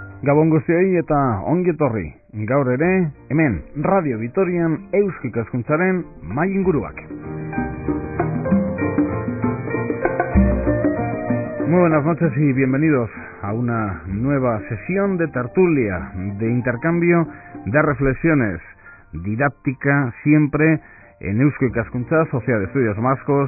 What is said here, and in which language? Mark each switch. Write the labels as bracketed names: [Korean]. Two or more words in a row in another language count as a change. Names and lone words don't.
[Basque] Gabon guztioi eta ongi etorri. Gaur ere, hemen, Radio Vitorian Eusko Ikaskuntzaren mahai inguruak. [Spanish] Muy buenas noches y bienvenidos a una nueva sesión de tertulia, de intercambio de reflexiones, didáctica siempre en Eusko Ikaskuntza, Sociedad de Estudios Vascos.